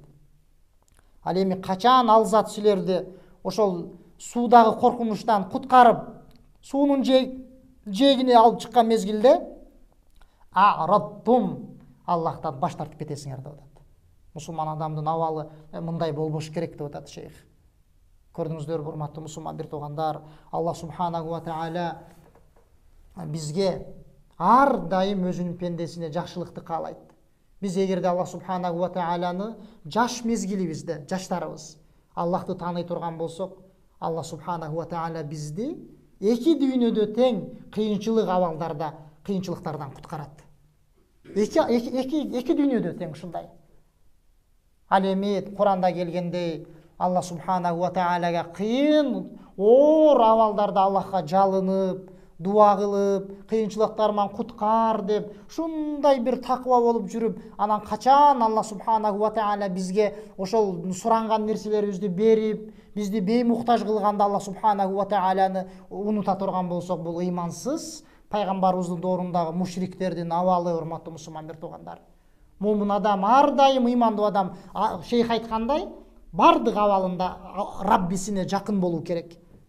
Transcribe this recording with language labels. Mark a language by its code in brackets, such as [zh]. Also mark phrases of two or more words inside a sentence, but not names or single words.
[ky] Ал эми качан ал зат силерди ошол суудагы коркунучтан куткарып, суунун жээгине алып чыккан мезгилде, а'радтум, Аллахтан баш тартып кетесиңер деп атат. Мусулман адамдын абалы мындай болбош керек деп атат шейх. Көрдүңүздөр, урматтуу мусулман бир туугандар, [ar] الله سبحانه وتعالى [ky] бизге ар дайым өзүнүн пендесине жакшылыкты каалайт. Биз эгерде [ar] الله سبحانه وتعالى [ky] жаш мезгилибизде, жаштарыбыз Аллахты тааный турган болсок, [ar] الله سبحانه وتعالى [ky] бизди эки дүйнөдө тең кыйынчылык абалдарда, кыйынчылыктардан куткарат. Эки дүйнөдө тең ушундай. Ал эми Куранда келгендей, [ar] الله سبحانه وتعالى [ky] кыйын, оор абалдарда Аллахка жалынып, дуа кылып, кыйынчылыктардан куткар деп, ушундай бир таква болуп жүрүп, анан качан [ar] الله سبحانه وتعالى [ky] бизге ошол суранган нерселерибизди берип, бизди беймуктаж кылганда [ar] الله سبحانه وتعالى [ky] унута турган болсок, бул ыймансыз пайгамбарыбыздын доорундагы мушриктердин абалы, урматтуу мусулман бир туугандар. Мумин адам, ар дайым ыймандуу адам, шейх айткандай, бардык абалында Раббисине жакын болуу керек.